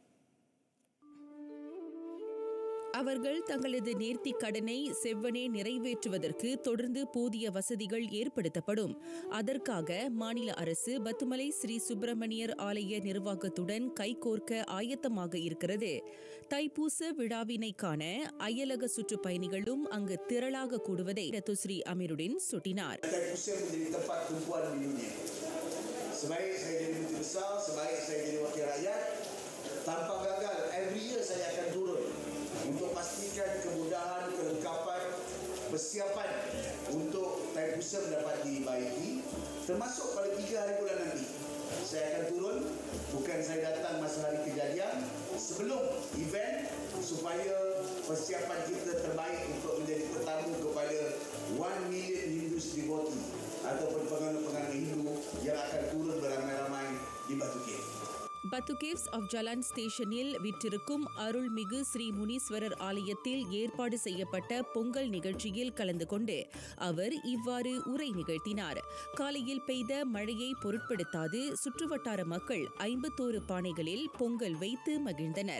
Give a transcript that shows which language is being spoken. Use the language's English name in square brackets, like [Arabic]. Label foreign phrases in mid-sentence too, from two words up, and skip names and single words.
[Tamil] அவர்கள் தங்களது நேர்த்திக் கடனை செவ்வனே நிறைவேற்றுவதற்கு தொடர்ந்து போதிய வசதிகள் ஏற்படுத்தப்படும். அதற்காக மாநில அரசு பத்துமலை ஸ்ரீ சுப்பிரமணியர் ஆலய நிர்வாகத்துடன் கைகோர்க்க ஆயத்தமாக இருக்கிறது. தைப்பூச விழாவினை காண அயலக சுற்றுப்பயணிகளும் அங்கு திரளாக கூடுவதை டத்தோஸ்ரீ அமீருடின் சுட்டினார். [Malay] Sebaik saya jadi menteri besar, sebaik saya jadi wakil rakyat, tanpa gagal, [English] every year [Malay] saya akan turun untuk pastikan kemudahan, kelengkapan, persiapan untuk Taipusa dapat dibaiki, termasuk pada 3 hari bulan nanti. Saya akan turun, bukan saya datang masa hari kejadian, sebelum event supaya persiapan kita terbaik untuk menjadi tetamu kepada [English] 1 million Hindus devotee [Malay] ataupun penganut-penganut Hindu yang akan turun beramai-ramai di Batu Cave. [Tamil] பத்து கேவ்ஸ் ஆஃப் ஜலான் ஸ்டேஷனில் விற்றிருக்கும் அருள்மிகு ஸ்ரீ முனீஸ்வரர் ஆலயத்தில் ஏற்பாடு செய்யப்பட்ட பொங்கல் நிகழ்ச்சியில் கலந்து கொண்டு அவர் இவ்வாறு உரை நிகழ்த்தினார். காலையில் பெய்த மழையை பொருட்படுத்தாது சுற்றுவட்டார மக்கள் 51 பானைகளில் பொங்கல் வைத்து மகிழ்ந்தனர்.